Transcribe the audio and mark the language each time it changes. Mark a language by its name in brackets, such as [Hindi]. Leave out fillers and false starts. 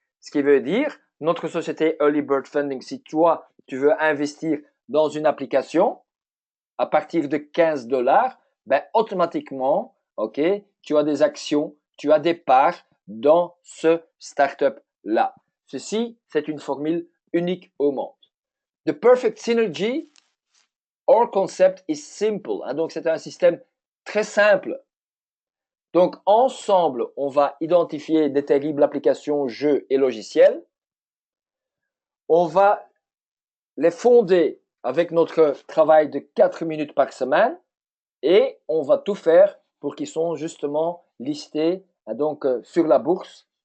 [French] Ce qui veut dire, notre société Early Bird Funding, si toi, tu veux investir dans une application à partir de 15 $, ben, automatiquement, ok, tu as des actions, tu as des parts dans ce startup-là. Ceci, c'est une formule unique au monde. [English] The perfect synergy, our concept is simple. [French] Hein, donc, c'est un système très simple. Donc, ensemble, on va identifier des terribles applications, jeux et logiciels. On va les fonder avec notre travail de 4 minutes par semaine et on va tout faire pour qu'ils soient justement listés donc, sur la bourse.